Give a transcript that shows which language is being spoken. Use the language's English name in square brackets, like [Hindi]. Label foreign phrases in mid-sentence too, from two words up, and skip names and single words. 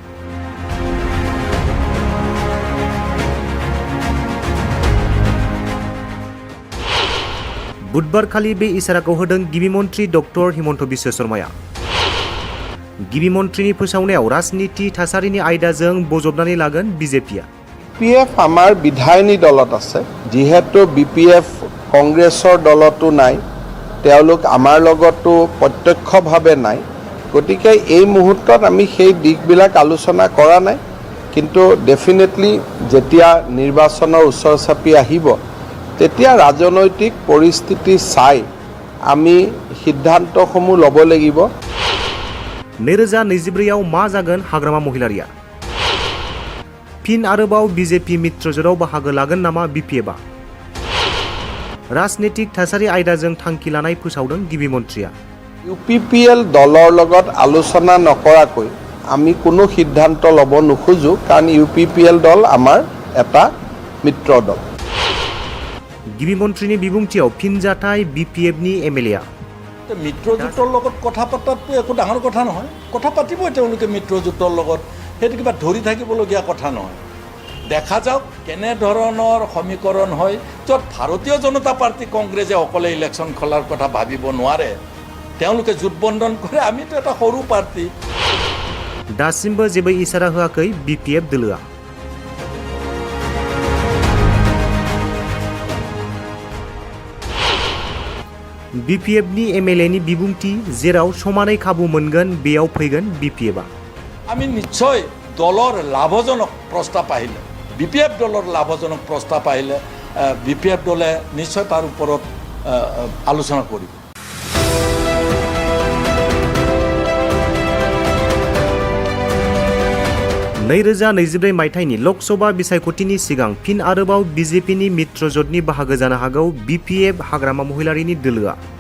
[Bodo] बुधबारखालि बे इसाराखौ होदों गिबि मन्थ्रि डक्टर हिमन्त बिश्व शर्माया गिबि मन्थ्रिनि फोसावनायाव राजनीति थासारिनि आयदाजों बजबनानै लागोन BJPआ [Assamese] BPF আমাৰ বিধায়িনী দলত আছে যিহেতু BPF কংগ্ৰেছৰ দলতো নাই তেওঁলোক আমাৰ লগতো প্ৰত্যক্ষভাৱে নাই গতিকে এই মুহূৰ্তত আমি সেই দিকবিলাক আলোচনা কৰা নাই কিন্তু ডেফিনেটলি যেতিয়া নিৰ্বাচনৰ ওচৰ চাপি আহিব তেতিয়া ৰাজনৈতিক পৰিস্থিতি চাই আমি সিদ্ধান্তসমূহ ল'ব লাগিব [Bodo] 2024 मा जागोन हाग्रामा महिलारिया फिन आरोबाव BJP मित्रजोटाव बाहागो लागोन नामा BPFआ राजनीतिक थासारि आयदाजों थांखि लानाय फोसावदों गिबि मन्थ्रिया [Assamese] UPPL दলৰ লগত আলোচনা নকৰাকৈ আমি কোনো সিদ্ধান্ত ল'ব নোখোজো কাৰণ UPPL দল আমাৰ এটা মিত্ৰ দল [Bodo] गिबि मन्थ्रिनि बिबुंथियाव फिनजाथाय BPFनि MLAआ [Assamese] মিত্ৰজোঁটৰ লগত কথা পতাটো একো ডাঙৰ কথা নহয় কথা পাতিবই তেওঁলোকে মিত্ৰজোঁটৰ লগত সেইটো কিবা ধৰি থাকিবলগীয়া কথা নহয় দেখা যাওক কেনে ধৰণৰ সমীকৰণ হয় য'ত ভাৰতীয় জনতা পাৰ্টি কংগ্ৰেছে অকলে ইলেকশ্যন খোলাৰ কথা ভাবিব নোৱাৰে তেওঁলোকে জোটবন্ধন কৰে আমিতো এটা সৰু পাৰ্টি [Bodo] दासिमबो जेबो इसारा होआखै BPF दोलोआ BPFनि MLAनि बिबुंथि जेराव समानै खाबु मोनगोन बेयाव फैगोन BPFआ [Assamese] আমি নিশ্চয় দলৰ লাভজনক প্ৰস্তাৱ আহিলে BPF দলৰ লাভজনক প্ৰস্তাৱ আহিলে BPF দলে নিশ্চয় তাৰ ওপৰত আলোচনা কৰিব [Bodo] 2024 मायथाइनि लकसभा बिसायख'थिनि सिगां फिन आरोबाव BJPनि मित्रजोटनि बाहागो जानो हागौ BPF हाग्रामा महिलारिनि दोलोआ